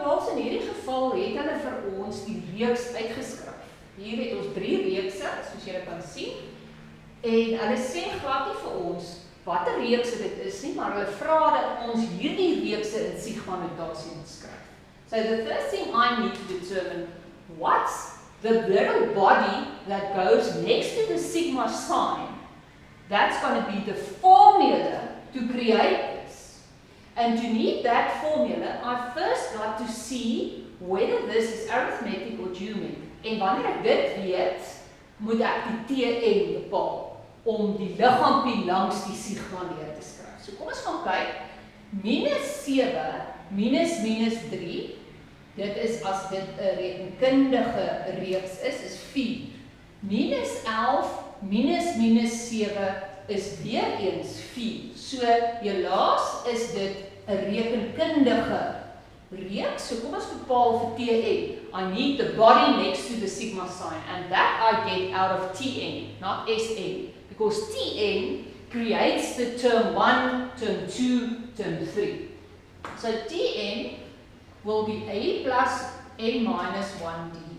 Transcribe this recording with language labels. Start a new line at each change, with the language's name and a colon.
Afrikaans: in hierdie geval het hulle vir ons die reeks uitgeskryf. Hier het ons 3 reekse, soos julle kan sien. En hulle sê glad nie vir ons watter reekse dit is nie, maar hulle vra dat ons hierdie reekse in Sigma notasie moet skryf.
English: So the first thing I need to determine, what's the little body that goes next to the sigma sign? That's going to be the formula to create this. And to need that formula, I first got to see whether this is arithmetic or geometric.
Afrikaans: En wanneer ek dit weet, moet ek die Tn bepaal om die liggaampie langs die sigma neer te skryf. So kom ons gaan kyk. -7 minus 3. Dit is as dit 'n rekenkundige reeks is 4. -11 minus 7 is weer eens 4. So helaas is dit 'n rekenkundige reeks. So kom ons bepaal vir Tn.
English: I need the body next to the sigma sign, and that I get out of Tn, not Sn, because Tn creates the term 1, term 2, term 3. So Tn will be a plus n minus 1d.